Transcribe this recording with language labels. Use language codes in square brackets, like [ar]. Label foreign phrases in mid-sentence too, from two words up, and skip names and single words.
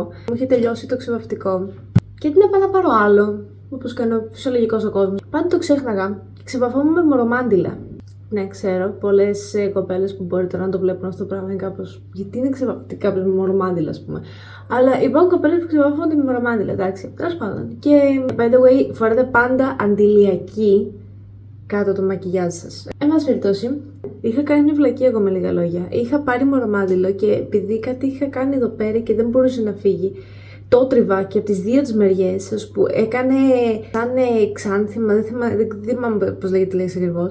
[el] Μου είχε τελειώσει το ξεβαφτικό. Και τι να πάω να πάρω άλλο, όπως κάνει ο φυσιολογικός ο κόσμος. Πάντα το ξέχναγα και ξεβαφόμουν με μορομάντιλα. Ναι, ξέρω, πολλές κοπέλες που μπορεί τώρα να το βλέπουν αυτό το πράγμα είναι κάπως. Γιατί είναι κάποιος με μορομάντιλα, ας πούμε. Αλλά υπάρχουν κοπέλες που ξεβαφώνται με μορομάντιλα, εντάξει. Τέλος πάντων. Και [en] by the way, [el] φοράτε πάντα αντιλιακή κάτω το μακιγιάζ σας. Εν πάση περιπτώσει, είχα κάνει μια βλακεία εγώ με λίγα λόγια. Είχα πάρει μορομάντιλο και επειδή κάτι είχα κάνει εδώ πέρα και δεν μπορούσε να φύγει, το τριβά και από τις δύο τις μεριές, που έκανε σαν ξάνθημα, δεν θυμάμαι πώς λέγεται τη λέξη ακριβώς.